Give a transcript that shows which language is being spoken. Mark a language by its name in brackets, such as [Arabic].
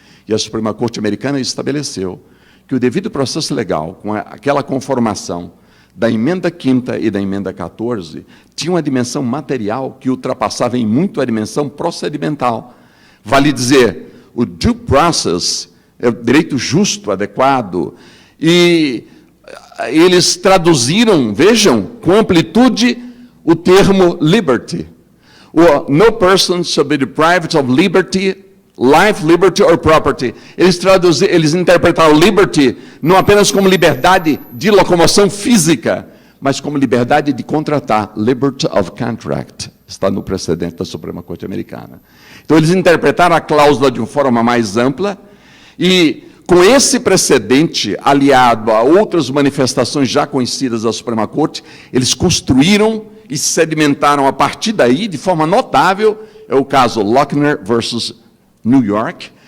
[Portuguese] E a Suprema Corte Americana estabeleceu que o devido processo legal, com aquela conformação da emenda 5ª e da emenda 14, tinha uma dimensão material que ultrapassava em muito a dimensão procedimental. Vale dizer, o due process é o direito justo, adequado, e eles traduziram, vejam, com amplitude, o termo liberty. [English] No person shall be deprived of liberty, life, liberty or property. [Portuguese] Eles interpretaram liberty não apenas como liberdade de locomoção física, mas como liberdade de contratar, [English] liberty of contract. [Portuguese] Está no precedente da Suprema Corte Americana. Então, eles interpretaram a cláusula de uma forma mais ampla e, com esse precedente, aliado a outras manifestações já conhecidas da Suprema Corte, eles construíram e sedimentaram a partir daí, de forma notável, é o caso Lochner versus New York.